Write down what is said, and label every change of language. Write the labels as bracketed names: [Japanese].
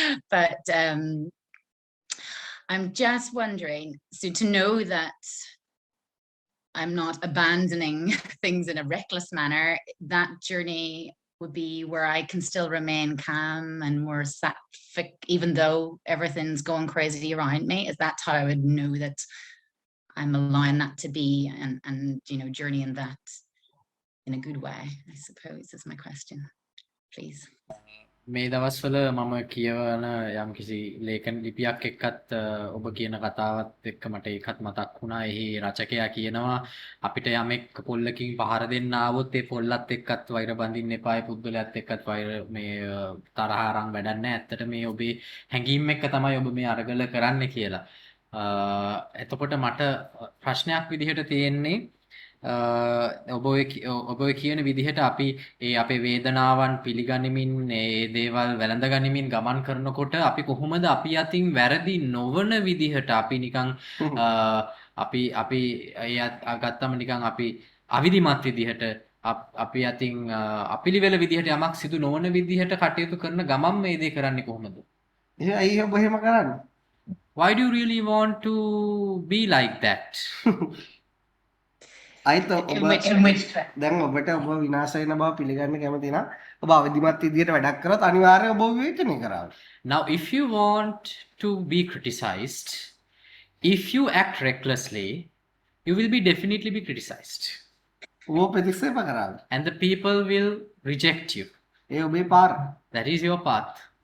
[English] But I'm just wondering, so to know that I'm not abandoning things in a reckless manner, that journey would be where I can still remain calm and more sattvic, even though everything's going crazy around me. Is that how I would know that I'm allowing that to be and you know, journeying that in a good way, I suppose, is my question, please. [Sinhala] මේ දවස්වල මම කියවන යම්කිසි ලේඛන ලිපියක් එක්කත් ඔබ කියන කතාවත් එක්ක මට ඒකත් මතක් වුණා. එහි රචකයා කියනවා අපිට යමෙක් පොල්ලකින් පහර දෙන්න ආවොත් ඒ පොල්ලත් එක්කත් වෛර බඳින්න එපා. ඒ පුද්ගලයාත් එක්කත් වෛර මේ තරහ අරන් වැඩක් නැහැ. ඇත්තට මේ ඔබේ හැඟීම් එක්ක තමයි ඔබ මේ අරගල කරන්නේ කියලා. එතකොට මට ප්‍රශ්නයක් විදිහට තියෙන්නේ ඔබ කියන විදිහට අපි ඒ අපේ වේදනාවන් පිළිගනිමින් ඒ දේවල් වැළඳ ගනිමින් ගමන් කරනකොට අපි කොහොමද අපි අතින් වැරදි නොවන විදිහට අපි නිකන් අපි ගත්තම නිකන් අපි අවිධිමත් විදිහට අපි අතින් අපිලිවෙල විදිහට යමක් සිදු නොවන විදිහට කටයුතු කරන ගමන් මේ දේ කරන්නේ කොහොමද? ඇයි ඔබ එහෙම කරන්නේ? [English] Why do you really want to be like that? [Sinhala] අයිත දැන් ඔබට ඔබ විනාශ වෙන බව පිළිගන්න කැමති නම් ඔබ අවදිමත් විදියට වැඩක් කරත් අනිවාර්යයෙන් ඔබ විවේචනය කරාවි. [English] Now if you want to be criticized, if you act recklessly, you will be definitely be criticized. [Sinhala] ඔබ ප්‍රතික්ෂේප කරාවි. [English] And the people will reject you. [Sinhala] ඒ ඔබේ පාර. [English] That is your path.